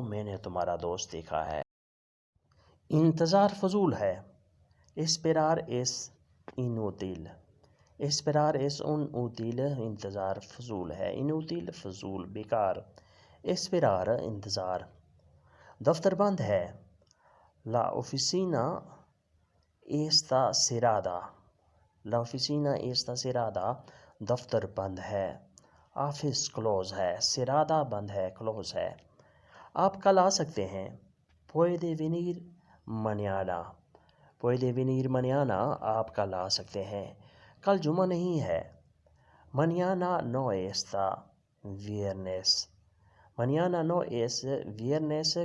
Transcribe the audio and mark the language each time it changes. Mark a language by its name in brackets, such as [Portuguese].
[Urdu] میں نے تمہارا دوست دیکھا ہے. انتظار فضول ہے. [Spanish] Esperar es inútil. Esperar es inútil. [Urdu] انتظار فضول ہے. Inútil فضول بیکار. Esperar انتظار. دفتر بند ہے. [Spanish] La oficina está cerrada. La oficina está cerrada. [Urdu] دفتر بند ہے. [English] Office close ہے. [Urdu] Cerrada بند ہے. Close ہے. آپ کل آ سکتے ہیں. [Spanish] Puede venir mañana. Puede venir mañana. [Urdu] آپ کل آ سکتے ہیں. کل جمعہ نہیں ہے. [Spanish] Mañana no está viernes. Mañana no es viernes.